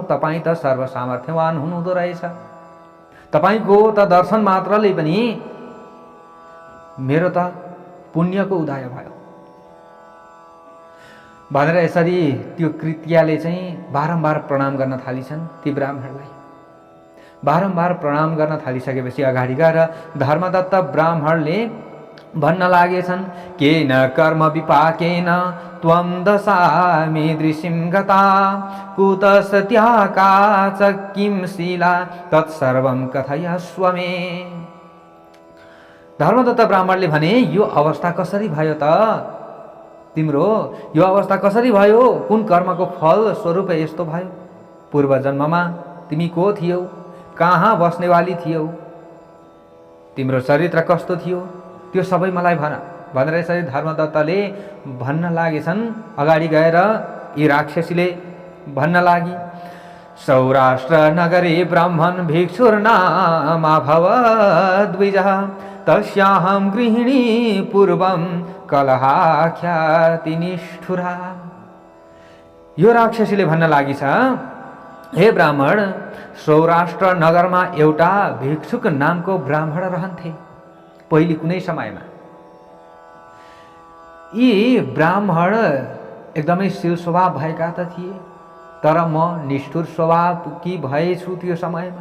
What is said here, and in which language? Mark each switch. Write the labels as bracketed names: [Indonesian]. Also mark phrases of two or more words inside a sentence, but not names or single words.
[Nepali] तपाईँ त सर्वसामर्थ्यवान हुनुहुँदो रहेछ। तपाईँको त दर्शन मात्रले पनि मेरो त पुण्यको उदय भयो भनेर यसरी त्यो कृत्याले चाहिँ बारम्बार प्रणाम गर्न थालिछन् ती ब्राह्मणलाई। बारम्बार प्रणाम गर्न थालिसकेपछि अगाडि गएर धर्मदत्त ब्राह्मणले भन्न लागेछन्, [Sanskrit] केन कर्म विपाकेन त्वं दशामि दृशिं गता कुतस्त्याका च किं शीला तत्सर्वं कथयस्व मे। [Nepali] धर्मदत्त ब्राह्मणले भने, यो अवस्था कसरी भयो त तिम्रो? यो अवस्था कसरी भयो? कुन कर्मको फल स्वरूप यस्तो भयो? पूर्व जन्ममा तिमी को थियौ? कहाँ बस्नेवाली थियौ? तिम्रो चरित्र कस्तो थियो? त्यो सबै मलाई भन भनेर यसरी धर्मदत्तले भन्न लागेछन्। अगाडि गएर यी राक्षसीले भन्न लागि, [Sanskrit] सौराष्ट्र नगरे ब्राह्मण भिक्षुर्नामाभवद्विजः तस्याहं गृहिणी पूर्वं कलहाख्याति निष्ठुरा। [Nepali] यो राक्षसीले भन्न लागि छ, हे ब्राह्मण, सौराष्ट्र नगरमा एउटा भिक्षुक नामको ब्राह्मण रहन्थे पहिले कुनै समयमा। यी ब्राह्मण एकदमै शील स्वभाव भएका त थिए, तर म निष्ठुर स्वभावकी भएछु त्यो समयमा।